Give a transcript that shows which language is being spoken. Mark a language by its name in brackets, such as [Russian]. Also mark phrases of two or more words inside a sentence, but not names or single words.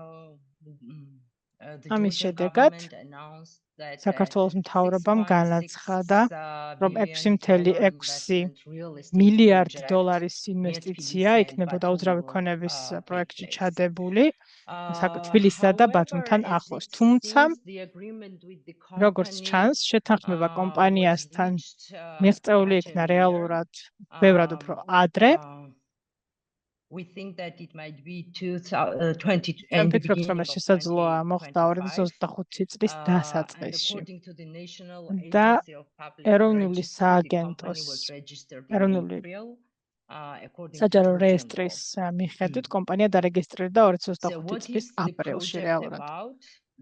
[Georgian] ამის შედეგად საქართველოს მთავრობამ განაცხადა, რომ 6.6 მილიარდი დოლარის ინვესტიცია იქნებოდა უძრავი ქონების პროექტში ჩადებული თბილისსა და ბათუმთან ახლოს. თუმცა, როგორც ჩანს, შეთანხმება კომპანიასთან მიღწეული იქნა რეალურად ბევრად უფრო ადრე. [English] We think that it might be 2020 [Georgian] ვფიქრობთ, რომ ეს შესაძლოა მოხდა 2025 წლის დასაწყისში. და ეროვნული სააგენტოს ეროვნული საჯარო რეესტრის მიხედვით კომპანია დარეგისტრირდა 2025 წლის აპრილში რეალურად.